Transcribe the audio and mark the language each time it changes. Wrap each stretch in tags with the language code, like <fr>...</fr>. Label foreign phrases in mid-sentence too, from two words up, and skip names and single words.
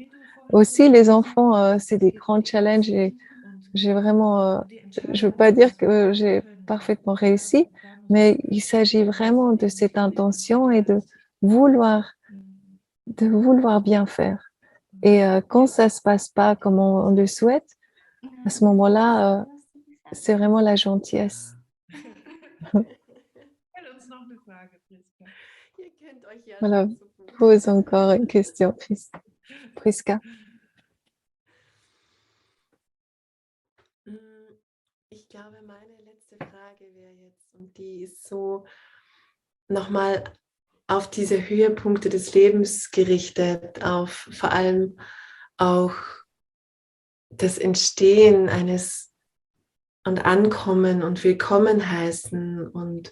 <fr>Aussi, les enfants, c'est des grands challenges et j'ai vraiment, je veux pas dire que j'ai parfaitement réussi, mais il s'agit vraiment de cette intention et vouloir, de vouloir bien faire. Et quand ça se passe pas comme on le souhaite, à ce moment-là, c'est vraiment la gentillesse.</fr> <de>Stell uns noch eine Frage, Priska. Ihr kennt euch ja Voilà, schon so gut.</de> <fr>pose encore une question, Priska.</fr> <de>Ich glaube, meine letzte Frage wäre jetzt, und die ist so nochmal auf diese Höhepunkte des Lebens gerichtet, auf vor allem auch das Entstehen eines und Ankommen und Willkommen heißen und</de>